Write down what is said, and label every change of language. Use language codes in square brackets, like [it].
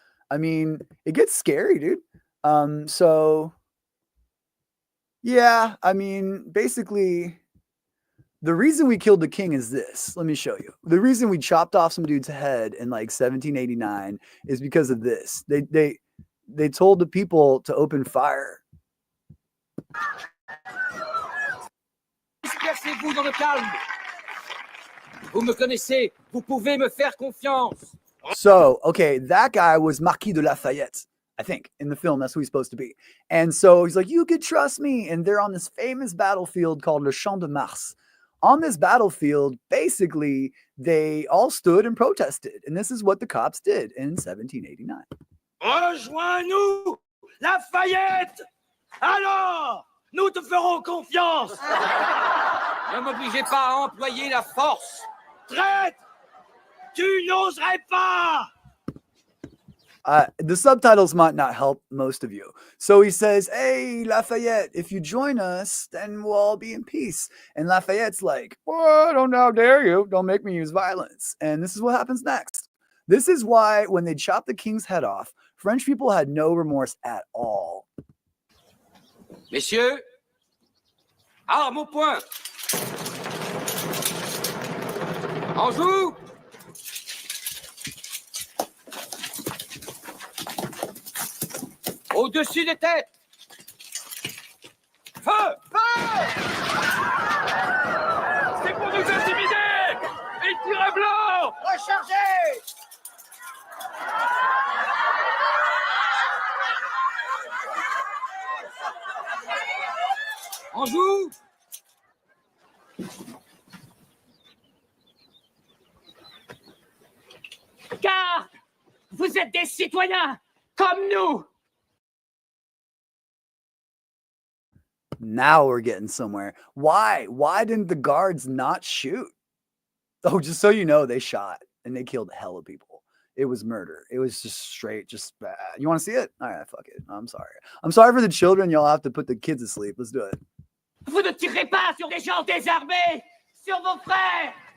[en] I mean, it gets scary, dude. So yeah, I mean, basically The reason we killed the king is this. Let me show you. The reason we chopped off some dude's head in like 1789 is because of this. They told the people to open fire. [fr] Dispersez-vous dans le calme. Vous me connaissez, vous pouvez me faire confiance. [en] So, okay, that guy was Marquis de Lafayette, I think, in the film. That's who he's supposed to be. And so he's like, you could trust me. And they're on this famous battlefield called Le Champ de Mars. On this battlefield, basically, they all stood and protested. And this is what the cops did in 1789. [fr] Rejoins-nous, Lafayette. Alors, nous te ferons confiance. Ne m'obligez pas à employer la force. Traite, tu n'oserais pas. [en] The subtitles might not help most of you. So he says, hey, Lafayette, if you join us, then we'll all be in peace. And Lafayette's like, oh, don't how dare you. Don't make me use violence. And this is what happens next. This is why when they chopped the king's head off, French people had no remorse at all. [fr] Messieurs, armes au point. En joue. Au-dessus des têtes. Feu! Feu! C'est pour nous intimider! Et tirez blanc! Rechargez! En joue! Car vous êtes des citoyens comme nous. [en] Now we're getting somewhere. Why? Why didn't the guards not shoot? Oh, just so you know, they shot and they killed hella people. It was murder. It was just straight, just bad. You want to see it? All right, fuck it. I'm sorry. I'm sorry for the children. Y'all have to put the kids to sleep. Let's do it. [fr] Vous ne tirez pas sur des gens désarmés, sur vos frères.